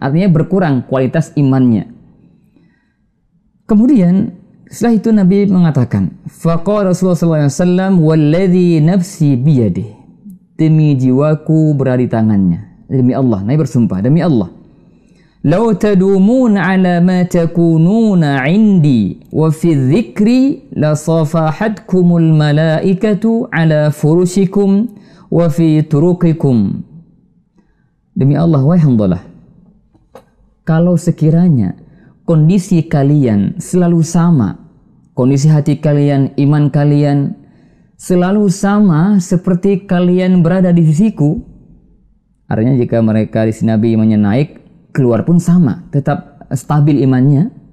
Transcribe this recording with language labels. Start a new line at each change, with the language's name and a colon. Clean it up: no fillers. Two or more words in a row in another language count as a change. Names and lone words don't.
Indonesian: Artinya berkurang kualitas imannya. Kemudian setelah itu Nabi mengatakan,
Arabic: فقال رسول الله ﷺ والذي نفسي بيده,
Indonesian: demi jiwaku berada di tangannya. Demi Allah, Nabi bersumpah, demi Allah.
Arabic: لو تدومون على ما تكونون عندي وفي الذكر لصافحتكم الملائكة على فرشكم وفي طرقكم.
Indonesian: Demi Allah, wahai Hanzalah, kalau sekiranya kondisi kalian selalu sama, kondisi hati kalian, iman kalian selalu sama seperti kalian berada di sisiku, artinya jika mereka di sini Nabi imannya naik, keluar pun sama, tetap stabil imannya.